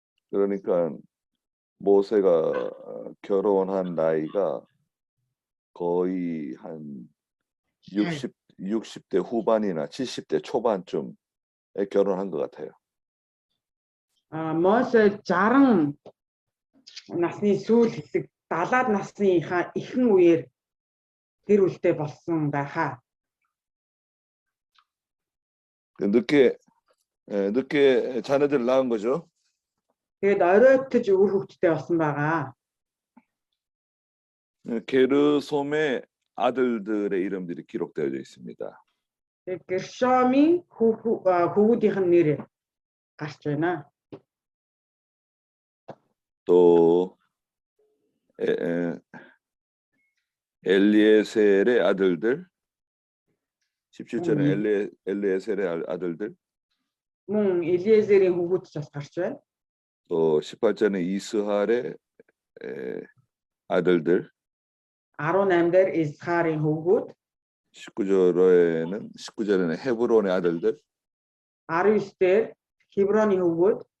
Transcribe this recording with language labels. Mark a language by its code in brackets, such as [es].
[ko] 그러니까 모세가 결혼한 나이가 거의 한 60대 후반이나 70대 초반쯤에 결혼한 것 같아요. [mn] Мосе 60 насны сүүл хэсэг 70-аад насныхаа ихэнх үеэр гэр бүлтэй болсон байхаа. [ko] 늦게 자녀들 낳은 거죠. [mn] Тэгээд оройтож үр хөвгттэй болсон байгаа. [ko] 게르솜의 아들들의 이름들이 기록되어 있습니다. [mn] Тэгээд Гершомын хүүхдийнх нь нэр гарч байна. [ko] 또 엘리에셀의 아들들 17절에 엘리에셀의 아들들 [mn] Мөн Элиезерийн хүүгүүд ч бас гарч байна. [ko] 또 18절에 이스할의 아들들 [mn] 18-д Исхарын хүүгүүд [ko] 19절에는 헤브론의 아들들 [mn] 19-д Хевроны хүүгүүд